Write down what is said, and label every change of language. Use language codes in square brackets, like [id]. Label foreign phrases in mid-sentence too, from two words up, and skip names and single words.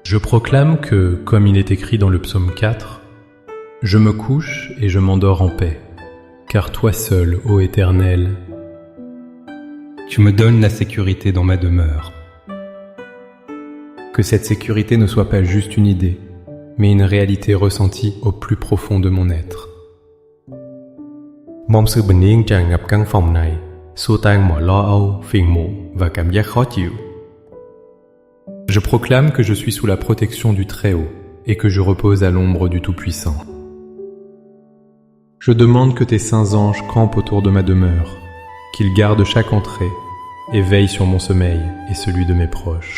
[fr] Je proclame que, comme il est écrit dans le psaume 4, « Je me couche et je m'endors en paix, car toi seul, ô Éternel, tu me donnes la sécurité dans ma demeure. » Que cette sécurité ne soit pas juste une idée, mais une réalité ressentie au plus profond de mon être. [vi] Mong sự bình yên tràn ngập căn phòng này, xua tan mọi lo âu, phiền muộn và cảm giác khó chịu. [fr] Je proclame que je suis sous la protection du Très-Haut et que je repose à l'ombre du Tout-Puissant. Je demande que tes saints anges campent autour de ma demeure, qu'ils gardent chaque entrée et veillent sur mon sommeil et celui de mes proches.